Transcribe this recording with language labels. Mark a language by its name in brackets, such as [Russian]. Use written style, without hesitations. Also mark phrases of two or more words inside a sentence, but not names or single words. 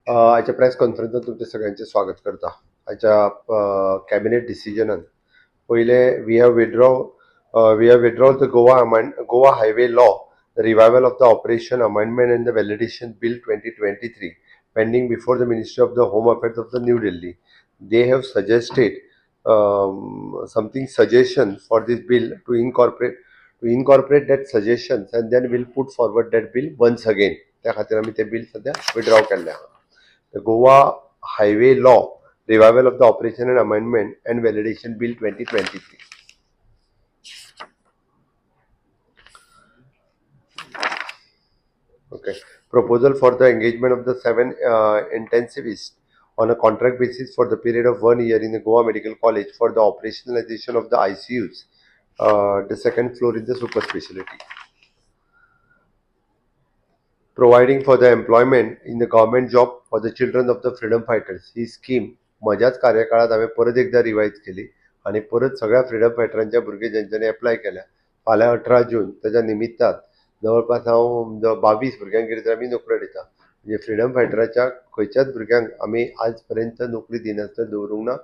[Konkani] आजच्या प्रेस कॉन्फरन्सात तुमचे सगळ्यांचे स्वागत करता. आजच्या कॅबिनेट डिसिजनान पहिले [English] we have the Goa Highway Law, the Revival of the Operation Amendment and the Validation Bill 2023 pending before the Ministry of the Home Affairs of the New Delhi. They have suggested something suggestion for this bill to incorporate that suggestions and then we'll put forward that bill once again. [Konkani] त्या खातीर आमी ते बिल सध्या विड्रॉ केल्ले आहा. [English] The Goa Highway Law, Revival of the Operation and Amendment and Validation Bill 2023. Okay. Proposal for the engagement of the 7 intensivists on a contract basis for the period of 1 year in the Goa Medical College for the operationalization of the ICUs, the second floor in the super specialty. Providing for the employment in the government job for the children of the freedom fighters [Konkani] ही स्कीम म्हज्याच कार्यकाळात हांवें परत एकदा रिवायज केली आणि परत सगळ्या फ्रीडम फायटरांच्या भुरगे ज्यांच्यानी एप्लाय केल्या फाल्यां 18 जून त्याच्या निमित्तान जवळपास हांव 22 भुरग्यांक कितें तरी आमी नोकऱ्यो दिता. म्हणजे फ्रीडम फायटराच्या खंयच्याच भुरग्यांक आमी आज पर्यंत नोकरी दिनासतना दवरूंक ना.